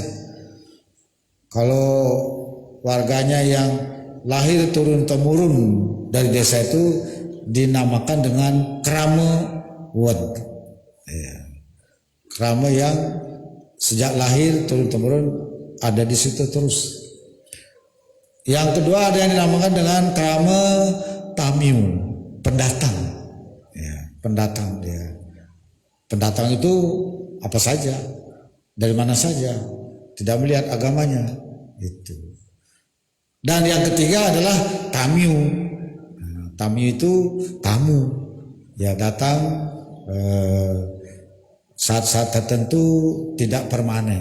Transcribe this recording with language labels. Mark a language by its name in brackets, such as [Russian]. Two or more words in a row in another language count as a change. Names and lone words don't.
[Indonesian] Kalau warganya yang lahir turun temurun dari desa itu dinamakan dengan krama wad. Krama yang sejak lahir turun temurun ada di situ terus. Yang kedua ada yang dinamakan dengan krama tamiu, pendatang. Pendatang dia. Pendatang itu apa saja, dari mana saja, tidak melihat agamanya. Itu. Dan yang ketiga adalah tamiu. Tamiu itu tamu, ya datang saat-saat tertentu, tidak permanen.